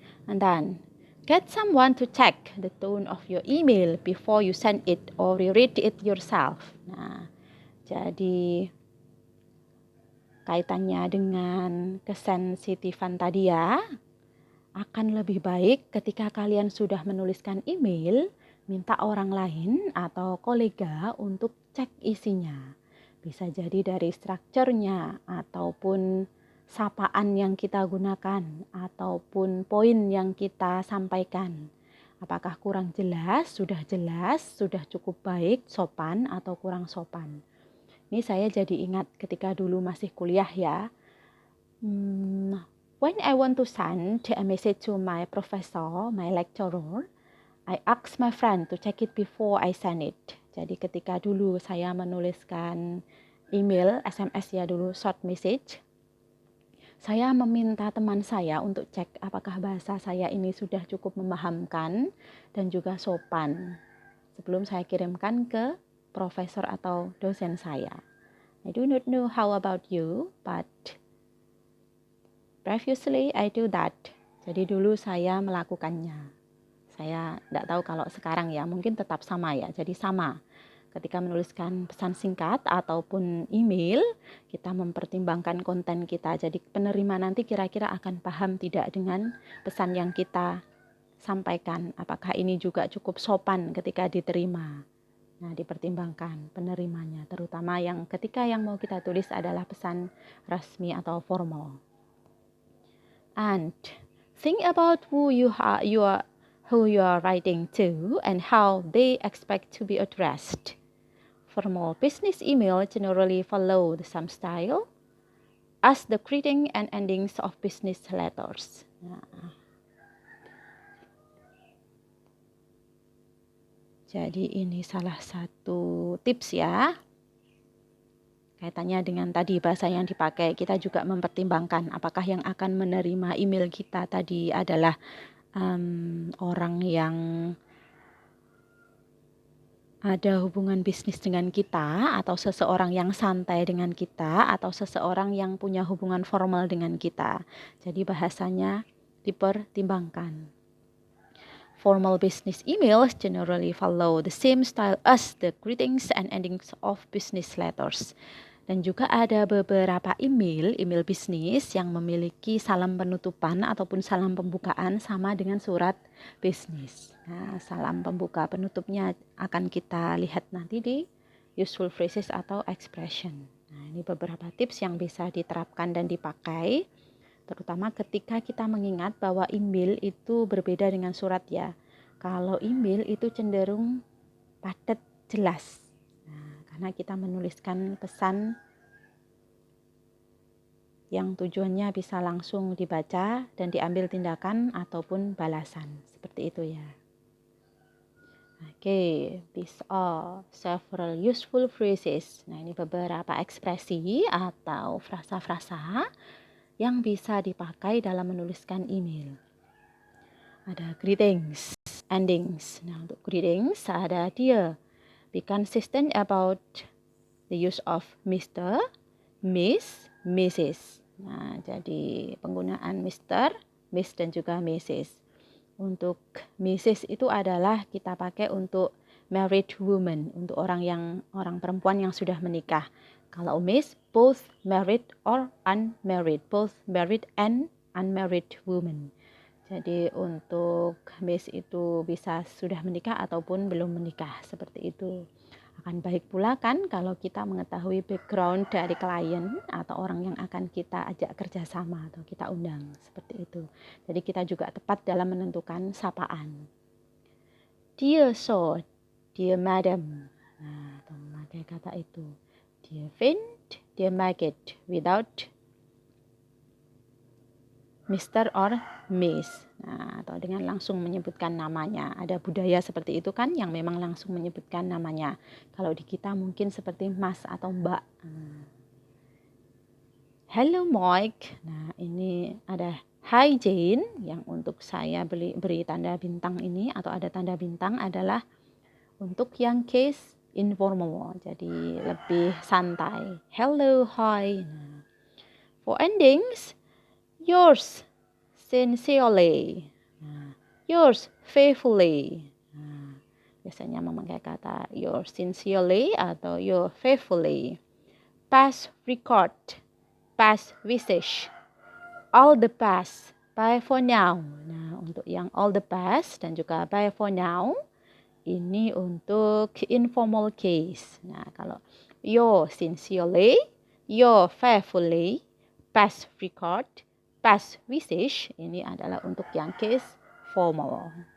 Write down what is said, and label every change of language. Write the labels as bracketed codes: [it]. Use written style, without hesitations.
[en] And then get someone to check the tone of your email before you send it or reread it yourself. [id] Nah, jadi kaitannya dengan kesensitifan tadi ya, akan lebih baik ketika kalian sudah menuliskan email, minta orang lain atau kolega untuk cek isinya. Bisa jadi dari strukturnya ataupun sapaan yang kita gunakan ataupun poin yang kita sampaikan. Apakah kurang jelas, sudah cukup baik, sopan atau kurang sopan. Ini saya jadi ingat ketika dulu masih kuliah ya. [en] When I want to send a message to my professor, my lecturer, I ask my friend to check it before I send it. [id] Jadi ketika dulu saya menuliskan email, SMS ya dulu, [en] short message, [id] saya meminta teman saya untuk cek apakah bahasa saya ini sudah cukup memahamkan dan juga sopan sebelum saya kirimkan ke profesor atau dosen saya. [en] I do not know how about you, but previously I do that. [id] Jadi dulu saya melakukannya. Saya tidak tahu kalau sekarang ya, mungkin tetap sama ya. Jadi sama, ketika menuliskan pesan singkat ataupun email, kita mempertimbangkan konten kita. Jadi penerima nanti kira-kira akan paham tidak dengan pesan yang kita sampaikan. Apakah ini juga cukup sopan ketika diterima. Nah, dipertimbangkan penerimanya, terutama yang ketika yang mau kita tulis adalah pesan resmi atau formal. [en] And think about who you are writing to and how they expect to be addressed. Formal business email generally follow the same style as the greeting and endings of business letters. [id] Nah, jadi ini salah satu tips ya. Kaitannya dengan tadi bahasa yang dipakai, kita juga mempertimbangkan apakah yang akan menerima email kita tadi adalah orang yang ada hubungan bisnis dengan kita, atau seseorang yang santai dengan kita, atau seseorang yang punya hubungan formal dengan kita. Jadi bahasanya dipertimbangkan. [en] Formal business emails generally follow the same style as the greetings and endings of business letters. [id] Dan juga ada beberapa email bisnis yang memiliki salam penutupan ataupun salam pembukaan sama dengan surat bisnis. Nah, salam pembuka penutupnya akan kita lihat nanti di [en] useful phrases [id] atau expression. Nah, ini beberapa tips yang bisa diterapkan dan dipakai, terutama ketika kita mengingat bahwa email itu berbeda dengan surat ya. Kalau email itu cenderung padat, jelas. Karena kita menuliskan pesan yang tujuannya bisa langsung dibaca dan diambil tindakan ataupun balasan. Seperti itu ya. [en] Oke, these are several useful phrases. [id] Nah, ini beberapa ekspresi atau frasa-frasa yang bisa dipakai dalam menuliskan email. Ada greetings, endings. Nah, untuk greetings ada dear. [en] Be consistent about the use of Mr., Miss, Mrs. [id] Nah, jadi penggunaan Mr., Miss, dan juga Mrs. Untuk Mrs. itu adalah kita pakai untuk married woman, untuk orang perempuan yang sudah menikah. Kalau [en] Miss, both married or unmarried, both married and unmarried woman. [id] Jadi untuk Miss itu bisa sudah menikah ataupun belum menikah, seperti itu. Akan baik pula kan kalau kita mengetahui background dari klien atau orang yang akan kita ajak kerjasama atau kita undang, seperti itu. Jadi kita juga tepat dalam menentukan sapaan. [en] Dear sir, dear madam, [id] nah, atau memakai kata itu. [en] Dear friend, dear Maggot, without Mr. or Miss. [id] Nah, atau dengan langsung menyebutkan namanya. Ada budaya seperti itu kan yang memang langsung menyebutkan namanya. Kalau di kita mungkin seperti Mas atau Mbak. [en] Hello Mike. [id] Nah, ini ada [en] Hi Jane [id] yang untuk saya beri tanda bintang ini atau ada tanda bintang adalah untuk yang case informal. Jadi lebih santai. [en] Hello, hi. Nah, for endings, yours sincerely, yours faithfully. [id] Nah, biasanya memakai kata [en] yours sincerely [id] atau [en] yours faithfully. Past record, past wishes, all the past, bye for now. [id] Nah, untuk yang [en] all the past [id] dan juga [en] bye for now, [id] ini untuk [en] informal case. [id] Nah, kalau [en] yours sincerely, yours faithfully, past record, past wishes, [id] ini adalah untuk yang case formal.